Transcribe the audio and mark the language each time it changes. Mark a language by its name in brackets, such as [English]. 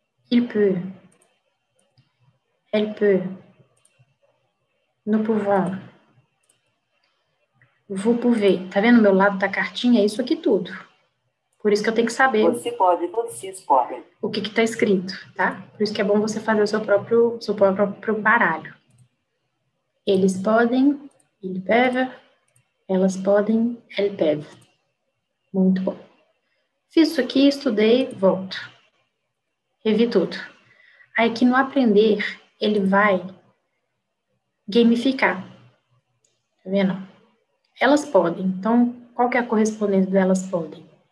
[French] Il peut. Elle peut. Nous pouvons. Vous pouvez. [Portuguese] Tá vendo o meu lado da cartinha? É isso aqui tudo. Por isso que eu tenho que saber. Você pode, vocês podem. O que está escrito, tá? Por isso que é bom você fazer o seu próprio baralho. Eles podem, [French] ils peuvent. [Portuguese] Elas podem, [French] elles peuvent. [Portuguese] Muito bom. Fiz isso aqui, estudei, volto. Revi tudo. Aí aqui no aprender, ele vai gamificar. Tá vendo? Elas podem. Então, qual que é a correspondente do elas podem?